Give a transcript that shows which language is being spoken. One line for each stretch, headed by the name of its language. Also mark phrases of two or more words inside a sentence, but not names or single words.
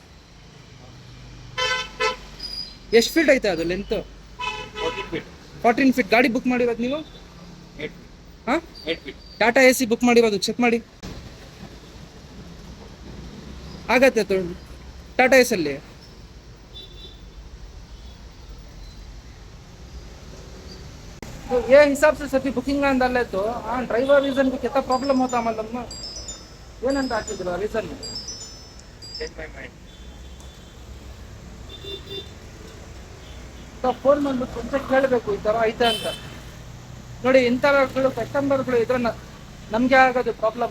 Kannada: ಎಷ್ಟು ಫೀಟ್ ಐತೆ ಅದು ಲೆಂತ್? 14 ಫೀಟ್. ಗಾಡಿ ಬುಕ್ ಮಾಡಿರೋದು ನೀವು? ಹಾಂ, ಟಾಟಾ AC ಬುಕ್ ಮಾಡಿರೋದು, ಚೆಕ್ ಮಾಡಿ. ಆಗತ್ತೆ ಟಾಟಾ AC ಅಲ್ಲಿ.
Hindi: ये हिसाब से सभी बुकिंग अंदर तो हाँ ड्राइवर रीजन को कितना प्रॉब्लम होता मतलब
Kannada: ಏನಂತ ಹಾಕಿದ್ರು ರೀಸನ್? ಫೋನ್ ಮಾಡ್ಬಿಟ್ಟು ಮುಂಚೆ ಕೇಳಬೇಕು, ಈ ಥರ ಐತೆ ಅಂತ. ನೋಡಿ, ಇಂಥವುಗಳು ಕಸ್ಟಮರ್ಗಳು ಇದ್ರೆ ನಮಗೆ ಆಗೋದು ಪ್ರಾಬ್ಲಮ್.